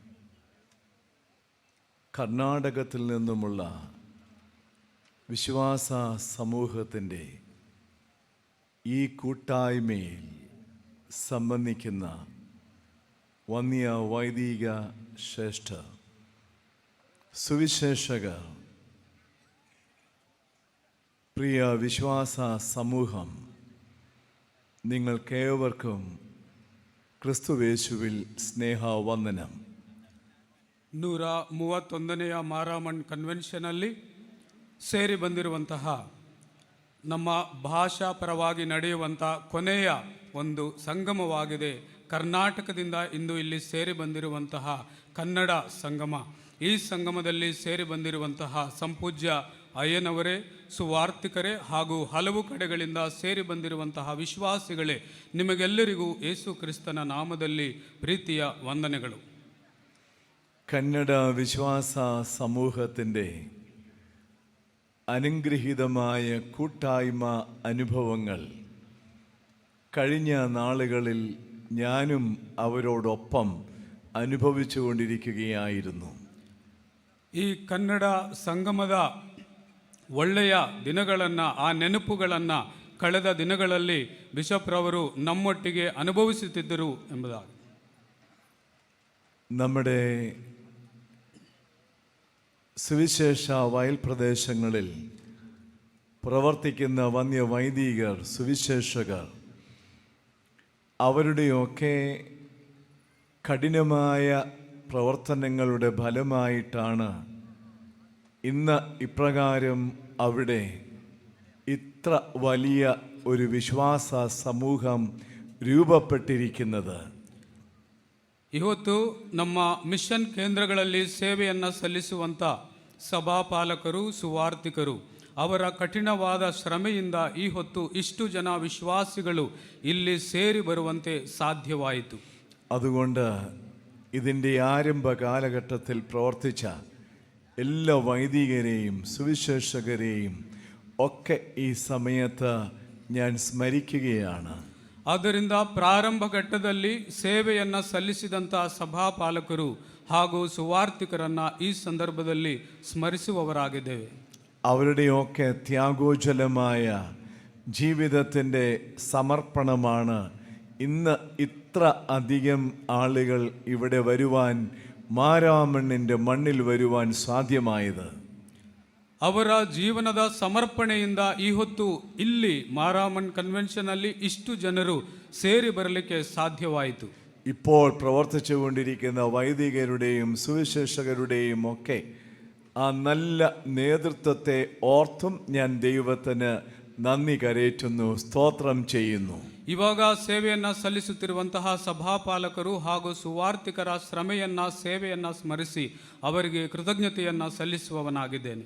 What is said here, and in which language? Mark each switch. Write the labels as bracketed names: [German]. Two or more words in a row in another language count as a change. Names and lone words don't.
[Malayalam] കർണാടകത്തിൽ നിന്നുമുള്ള വിശ്വാസ സമൂഹത്തിൻ്റെ ഈ കൂട്ടായ്മയിൽ സംബന്ധിക്കുന്ന വന്യ വൈദിക ശ്രേഷ്ഠർ, സുവിശേഷകർ, പ്രിയ വിശ്വാസ സമൂഹം, നിങ്ങൾക്കേവർക്കും ക്രിസ്തുയേശുവിൽ സ്നേഹവന്ദനം. [Kannada] 131ನೆಯ ಮಾರಾಮಣ್ ಕನ್ವೆನ್ಷನಲ್ಲಿ ಸೇರಿ ಬಂದಿರುವಂತಹ ನಮ್ಮ ಭಾಷಾ ಪರವಾಗಿ ನಡೆಯುವಂಥ ಕೊನೆಯ ಒಂದು ಸಂಗಮವಾಗಿದೆ. ಕರ್ನಾಟಕದಿಂದ ಇಂದು ಇಲ್ಲಿ ಸೇರಿ ಬಂದಿರುವಂತಹ ಕನ್ನಡ ಸಂಗಮ. ಈ ಸಂಗಮದಲ್ಲಿ ಸೇರಿ ಬಂದಿರುವಂತಹ ಸಂಪೂಜ್ಯ ಅಯ್ಯನವರೇ, ಸುವಾರ್ತಿಕರೇ ಹಾಗೂ ಹಲವು ಕಡೆಗಳಿಂದ ಸೇರಿ ಬಂದಿರುವಂತಹ ವಿಶ್ವಾಸಿಗಳೇ, ನಿಮಗೆಲ್ಲರಿಗೂ ಯೇಸು ಕ್ರಿಸ್ತನ ನಾಮದಲ್ಲಿ ಪ್ರೀತಿಯ ವಂದನೆಗಳು. [Malayalam] കന്നഡ വിശ്വാസ സമൂഹത്തിൻ്റെ അനുഗ്രഹീതമായ കൂട്ടായ്മ അനുഭവങ്ങൾ കഴിഞ്ഞ നാളുകളിൽ ഞാനും അവരോടൊപ്പം അനുഭവിച്ചുകൊണ്ടിരിക്കുകയായിരുന്നു. [Kannada] ಈ ಕನ್ನಡ ಸಂಗಮದ ಒಳ್ಳೆಯ ದಿನಗಳನ್ನು, ಆ ನೆನಪುಗಳನ್ನು ಕಳೆದ ದಿನಗಳಲ್ಲಿ ಬಿಷಪ್ ರವರು ನಮ್ಮೊಟ್ಟಿಗೆ ಅನುಭವಿಸುತ್ತಿದ್ದರು ಎಂಬುದಾಗಿ. [Malayalam] നമ്മുടെ സുവിശേഷ വയൽ പ്രദേശങ്ങളിൽ പ്രവർത്തിക്കുന്ന വന്യ വൈദികർ, സുവിശേഷകർ, അവരുടെയൊക്കെ കഠിനമായ പ്രവർത്തനങ്ങളുടെ ഫലമായിട്ടാണ് ഇന്ന് ഇപ്രകാരം അവിടെ ഇത്ര വലിയ ഒരു വിശ്വാസ സമൂഹം രൂപപ്പെട്ടിരിക്കുന്നത്. [Kannada] ಇವತ್ತು ನಮ್ಮ ಮಿಷನ್ ಕೇಂದ್ರಗಳಲ್ಲಿ ಸೇವೆಯನ್ನು ಸಲ್ಲಿಸುವಂಥ ಸಭಾಪಾಲಕರು, ಸುವಾರ್ತಿಕರು ಅವರ ಕಠಿಣವಾದ ಶ್ರಮೆಯಿಂದ ಈ ಹೊತ್ತು ಇಷ್ಟು ಜನ ವಿಶ್ವಾಸಿಗಳು ಇಲ್ಲಿ ಸೇರಿ ಬರುವಂತೆ ಸಾಧ್ಯವಾಯಿತು. [Malayalam] അതുകൊണ്ട് ഇതിൻ്റെ ആരംഭ കാലഘട്ടത്തിൽ പ്രവർത്തിച്ച എല്ലാ വൈദികരെയും സുവിശേഷകരെയും ഒക്കെ ഈ സമയത്ത് ഞാൻ സ്മരിക്കുകയാണ്. [Kannada] ಆದ್ದರಿಂದ ಪ್ರಾರಂಭ ಘಟ್ಟದಲ್ಲಿ ಸೇವೆಯನ್ನು ಸಲ್ಲಿಸಿದಂಥ ಸಭಾಪಾಲಕರು ಹಾಗೂ ಸುವಾರ್ತಿಕರನ್ನು ಈ ಸಂದರ್ಭದಲ್ಲಿ ಸ್ಮರಿಸುವವರಾಗಿದ್ದೇವೆ. [Malayalam] അവരുടെയൊക്കെ ത്യാഗോജ്വലമായ ജീവിതത്തിൻ്റെ സമർപ്പണമാണ് ഇന്ന് ഇത്ര അധികം ആളുകൾ ഇവിടെ വരുവാൻ, മാരാമണ്ണിൻ്റെ മണ്ണിൽ വരുവാൻ സാധ്യമായത്. [Kannada] ಅವರ ಜೀವನದ ಸಮರ್ಪಣೆಯಿಂದ ಈ ಹೊತ್ತು ಇಲ್ಲಿ ಮಾರಾಮನ್ ಕನ್ವೆನ್ಷನಲ್ಲಿ ಇಷ್ಟು ಜನರು ಸೇರಿ ಬರಲಿಕ್ಕೆ ಸಾಧ್ಯವಾಯಿತು. [Malayalam] ഇപ്പോൾ പ്രവർത്തിച്ചുകൊണ്ടിരിക്കുന്ന വൈദികരുടെയും സുവിശേഷകരുടെയും ഒക്കെ ആ നല്ല നേതൃത്വത്തെ ഓർത്തും ഞാൻ ദൈവത്തിന് നന്ദി കരേറ്റുന്നു, സ്തോത്രം ചെയ്യുന്നു. [Kannada] ಇವಾಗ ಸೇವೆಯನ್ನು ಸಲ್ಲಿಸುತ್ತಿರುವಂತಹ ಸಭಾಪಾಲಕರು ಹಾಗೂ ಸುವಾರ್ತಿಕರ ಶ್ರಮೆಯನ್ನ, ಸೇವೆಯನ್ನ ಸ್ಮರಿಸಿ ಅವರಿಗೆ ಕೃತಜ್ಞತೆಯನ್ನ ಸಲ್ಲಿಸುವವನಾಗಿದ್ದೇನೆ.